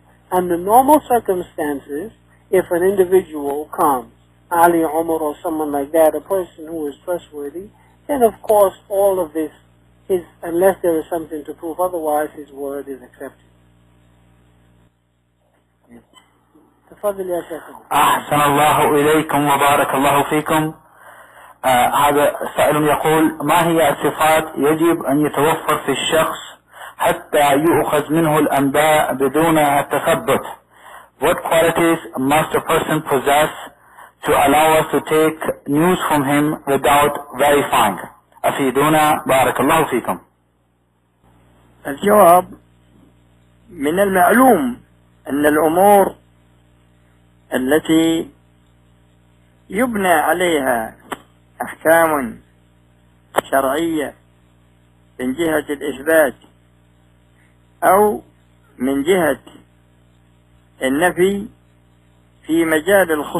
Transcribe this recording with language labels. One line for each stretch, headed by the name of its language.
English: Under normal circumstances, if an individual comes, Ali Umar or someone like that, a person who is trustworthy, then of course all of this is, unless there is something to prove otherwise, his word is accepted.
Arabic: تفضل يا شيخ. أحسن الله إليكم وبارك الله فيكم. هذا سائل يقول ما هي الصفات يجب أن يتوفر في الشخص حتى يؤخذ منه الأنباء بدون التثبت.
English: What qualities must a person possess to allow us to take news from him without verifying?
Arabic: أفيدونا بارك الله فيكم. الجواب من المعلوم أن الأمور التي يبنى عليها أحكام شرعية من جهة الإثبات أو من جهة النفي في مجال